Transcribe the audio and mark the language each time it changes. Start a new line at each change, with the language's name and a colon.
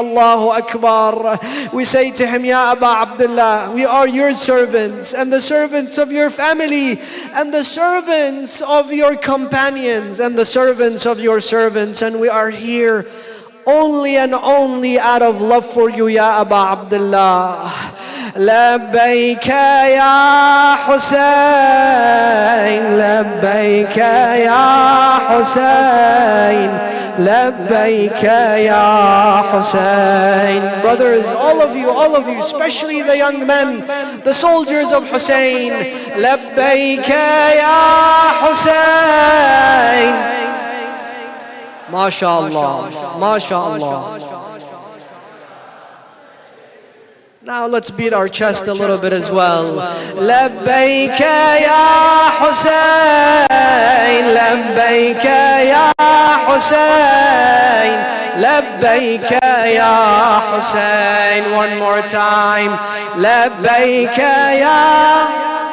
English: Allahu Akbar. We say to him, "Ya Aba Abdullah, we are your servants and the servants of your family and the servants of your companions and the servants of your servants, and we are here only and only out of love for you, Ya Aba Abdullah."
Arabic: لبيك يا حسين لبيك يا حسين لبيك يا حسين.
English: Brothers, all of you, especially the young men, the soldiers of Hussein,
Arabic: لبيك يا حسين. MashaAllah, MashaAllah.
English: Now let's beat our chest a little bit as well.
Arabic: لبيك يا حسين لبيك يا حسين لبيك يا حسين.
English: One more time.
Arabic: لبيك يا